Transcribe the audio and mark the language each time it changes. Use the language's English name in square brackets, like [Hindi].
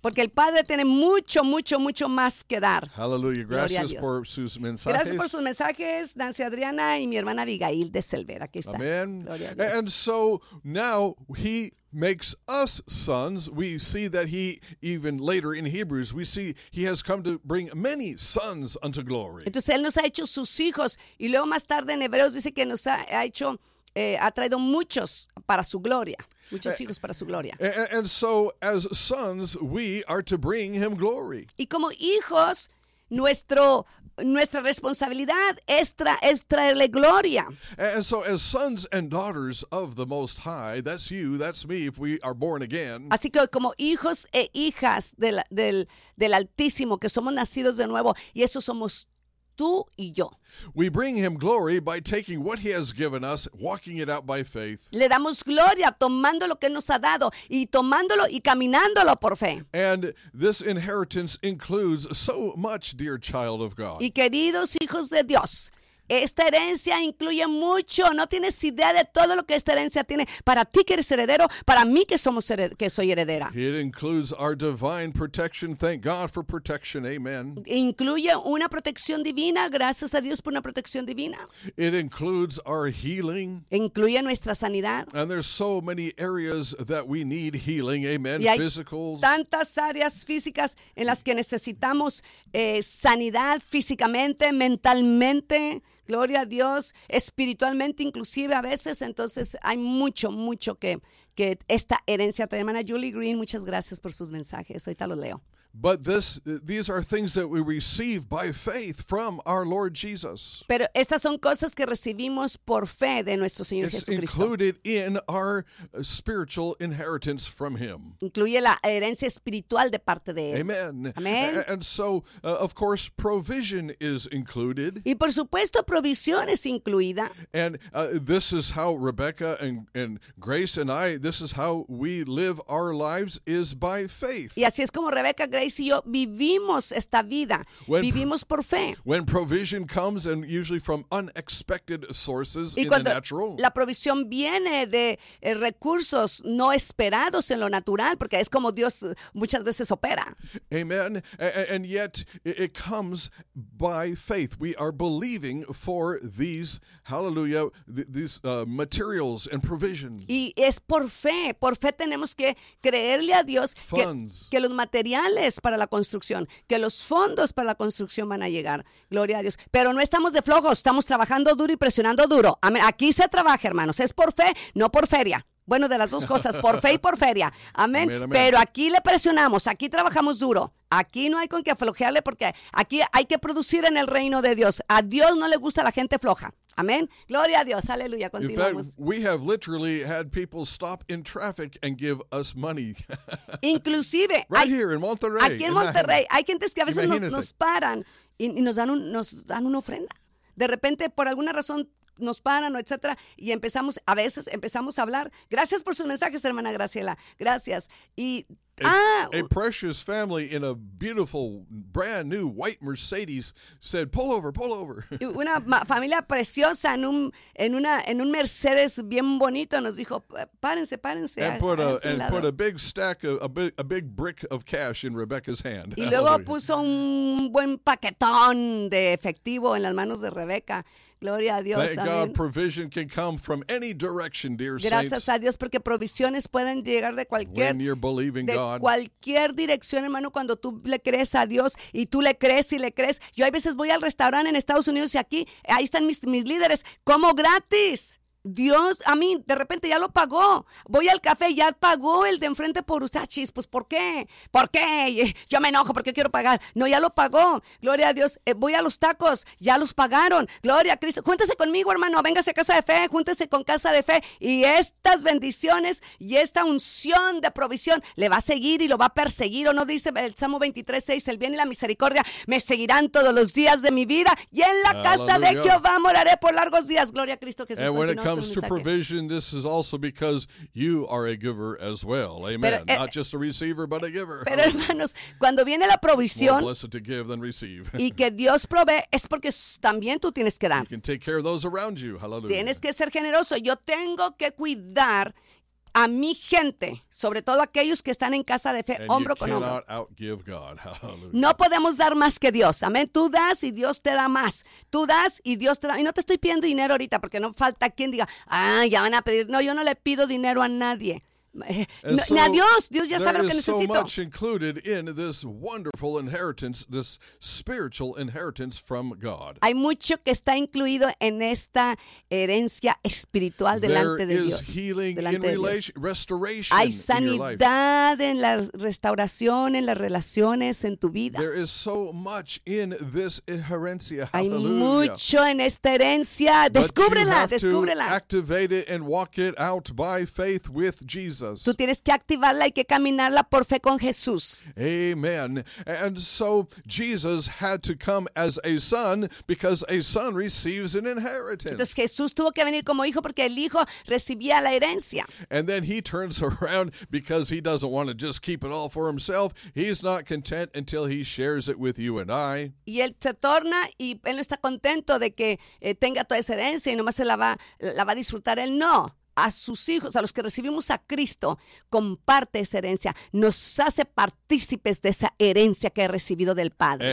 [Spanish] Porque el Padre tiene mucho, mucho, mucho más que dar. [English] Hallelujah. [Spanish] Gracias por sus mensajes. Gracias por sus mensajes, Nancy Adriana y mi hermana Abigail de Selvera. Aquí está. Amen. [English] And so now he makes us sons. We see that he, even later in Hebrews, we see he has come to bring many sons unto glory. [Spanish] Entonces él nos ha hecho sus hijos. Y luego más tarde en Hebreos dice que nos ha hecho... ha traído muchos para su gloria, muchos hijos para su gloria. [English] And so, as sons, we are to bring him glory. [Spanish] Y como hijos, nuestra responsabilidad es traerle gloria. [English] And so, as sons and daughters of the Most High, that's you, that's me, if we are born again. [Spanish] Así que como hijos e hijas del Altísimo, que somos nacidos de nuevo, y eso somos tú y yo. [English] We bring him glory by taking what he has given us, walking it out by faith. [Spanish] Le damos gloria tomando lo que nos ha dado y tomándolo y caminándolo por fe. [English] And this inheritance includes so much, dear child of God. [Spanish] Y queridos hijos de Dios, esta herencia incluye mucho. No tienes idea de todo lo que esta herencia tiene para ti que eres heredero, para mí que soy heredera. [English] It includes our divine protection. Thank God for protection. Amen. [Spanish] Incluye una protección divina. Gracias a Dios por una protección divina. [English] It includes our healing. [Spanish] Incluye nuestra sanidad. [English] And there's so many areas that we need healing. Amen. [Spanish] Y hay [English] physical. [Spanish] Tantas áreas físicas en las que necesitamos sanidad físicamente, mentalmente. Gloria a Dios, espiritualmente inclusive a veces, entonces hay mucho, mucho que esta herencia. Te hermana Julie Green, muchas gracias por sus mensajes, ahorita los leo. [English] But these are things that we receive by faith from our Lord Jesus. [Spanish] Pero estas son cosas que recibimos por fe de nuestro Señor Jesucristo. [English] It's included in our spiritual inheritance from him. [Spanish] Incluye la herencia espiritual de parte de él. [English] Amen. Amen. And so, of course, provision is included. [Spanish] Y por supuesto, provisión es incluida. [English] And this is how Rebecca and Grace and I, this is how we live our lives, is by faith. [Spanish] Y así es como Rebecca, Grace y yo vivimos esta vida. Vivimos por fe. [English] When provision comes, and usually from unexpected sources [Spanish] y [English] in the natural. [Spanish] La provisión viene de recursos no esperados en lo natural, porque es como Dios muchas veces opera. [English] Amen. And yet it comes by faith. We are believing for these, hallelujah, these materials and provisions. [Spanish] Y es por fe. Por fe tenemos que creerle a Dios que los materiales para la construcción, que los fondos para la construcción van a llegar. Gloria a Dios. Pero no estamos de flojos, estamos trabajando duro y presionando duro. Amén. Aquí se trabaja, hermanos. Es por fe, no por feria. Bueno, de las dos cosas, por fe y por feria. Amén. Amén, amén. Pero aquí le presionamos, aquí trabajamos duro. Aquí no hay con qué aflojearle porque aquí hay que producir en el reino de Dios. A Dios no le gusta la gente floja. Amén. Gloria a Dios. Aleluya. Continuamos. [English] In fact, we have literally had people stop in traffic and give us money. [Spanish] Inclusive. [English] Right here in Monterrey. [Spanish] Aquí en Monterrey. Hay gente que a veces nos paran y nos dan una ofrenda. De repente, por alguna razón, nos paran, etcétera, y empezamos a hablar. Gracias por sus mensajes, hermana Graciela. Gracias. Y [English] A precious family in a beautiful, brand new white Mercedes said, pull over, pull over. [Spanish] Una familia preciosa en un Mercedes bien bonito nos dijo, párense, párense. [English] And put a big stack, a big brick of cash in Rebecca's hand. [Spanish] Y luego puso un buen paquetón de efectivo en las manos de Rebecca. Gloria a Dios. [English] Thank God provision can come from any direction, dear saints. [Spanish] Gracias a Dios porque provisiones pueden llegar de cualquier. [English] When you're believing God. [Spanish] Cualquier dirección, hermano, cuando tú le crees a Dios y tú le crees y le crees. Yo a veces voy al restaurante en Estados Unidos y aquí, ahí están mis líderes, como gratis. Dios, a mí, de repente ya lo pagó. Voy al café, ya pagó el de enfrente por usted. Ah, chis, pues, ¿por qué? ¿Por qué? Yo me enojo porque quiero pagar. No, ya lo pagó. Gloria a Dios. Voy a los tacos, ya los pagaron. Gloria a Cristo. Júntese conmigo, hermano. Véngase a Casa de Fe. Júntese con Casa de Fe. Y estas bendiciones y esta unción de provisión le va a seguir y lo va a perseguir. ¿O no dice el Salmo 23:6? El bien y la misericordia me seguirán todos los días de mi vida. Y en la casa de Jehová moraré por largos días. Gloria a Cristo Jesús. [English] Comes to provision, this is also because you are a giver as well. Amen. [Spanish] Pero, [English] not just a receiver, but a giver. [Spanish] Pero hermanos, cuando viene la provisión, [English] more blessed to give than receive. [Spanish] Y que Dios provee, es porque también tú tienes que dar. [English] You can take care of those around you. Hallelujah. [Spanish] Tienes que ser generoso. Yo tengo que cuidar a mi gente, sobre todo aquellos que están en casa de fe, [English] and [Spanish] hombro con hombro. [English] Outgive God. Hallelujah. [Spanish] No podemos dar más que Dios. Amén. Tú das y Dios te da más. Tú das y Dios te da. Y no te estoy pidiendo dinero ahorita porque no falta quien diga, ah, ya van a pedir. No, yo no le pido dinero a nadie. No, [English] so [Spanish] ni a Dios. Dios ya sabe lo que necesito. [English] So much included in this wonderful inheritance, this spiritual inheritance from God. [Spanish] Hay mucho que está incluido en esta herencia espiritual delante [English] there [Spanish] de Dios. [English] Healing [Spanish] delante [English] in [Spanish] de [English] restoration. [Spanish] Hay sanidad en la restauración, en las relaciones, en tu vida. [English] There is so much in this inheritance. [Spanish] Hay mucho en esta herencia. Descúbrela, descúbrela. [English] Activate it and walk it out by faith with Jesus. [Spanish] Tú tienes que activarla y que caminarla por fe con Jesús. [English] Amen. And so Jesus had to come as a son because a son receives an inheritance. [Spanish] Entonces Jesús tuvo que venir como hijo porque el hijo recibía la herencia. [English] And then he turns around because he doesn't want to just keep it all for himself. He's not content until he shares it with you and I. [Spanish] Y él se torna y él no está contento de que tenga toda esa herencia y nomás se la va a disfrutar él. No. A sus hijos, a los que recibimos a Cristo, comparte esa herencia, nos hace partícipes de esa herencia que ha recibido del Padre.